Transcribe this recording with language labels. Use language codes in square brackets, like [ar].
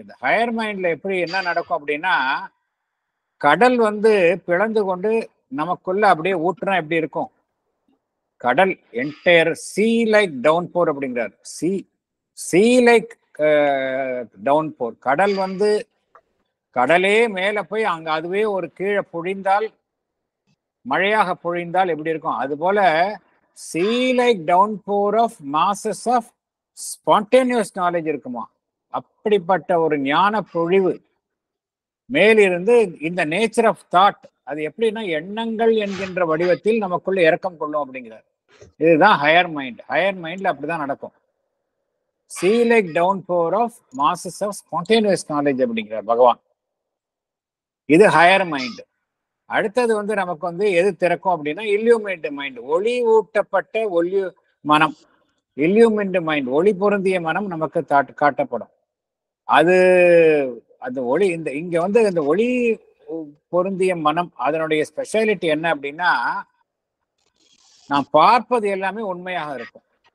[ta] இந்த ஹையர் மைண்ட்ல எப்படி என்ன நடக்கும் அப்படின்னா, கடல் வந்து பிளந்து கொண்டு நமக்குள்ள அப்படியே ஊற்றுனா எப்படி இருக்கும்? கடல் [en] entire sea like downpour [ta] அப்படிங்கிறார். [en] Sea like downpour. [ta] கடல் வந்து கடலே மேல போய் அங்க அதுவே ஒரு கீழே பொழிந்தால், மழையாக பொழிந்தால் எப்படி இருக்கும்? அது போல [en] sea like downpour of masses of spontaneous knowledge [ta] இருக்குமா? அப்படிப்பட்ட ஒரு ஞான பொழிவு மேலிருந்து இந்த [en] nature of thought, [ta] அது எப்படின்னா எண்ணங்கள் என்கின்ற வடிவத்தில் நமக்குள்ள இறக்கம் கொள்ளும் அப்படிங்கிறார். இதுதான் ஹையர் மைண்ட். ஹையர் மைண்ட்ல அப்படிதான் நடக்கும். [en] sea like downpour of masses of spontaneous knowledge [ta] அப்படிங்கிறார் பகவான். இது ஹையர் மைண்ட். அடுத்தது வந்து நமக்கு வந்து எது திறக்கும் அப்படின்னா இல்லியூமின்டு மைண்ட், ஒளி ஊட்டப்பட்ட மனம். இல்லியூமின்டு மைண்ட், ஒளி பொருந்திய மனம் நமக்கு காட்டப்படும். அது அந்த ஒளி இங்க வந்து இந்த ஒளி பொருந்திய மனம் அதனுடைய ஸ்பெஷாலிட்டி என்ன அப்படின்னா, நாம் பார்ப்பது எல்லாமே உண்மையாக இருக்கும்.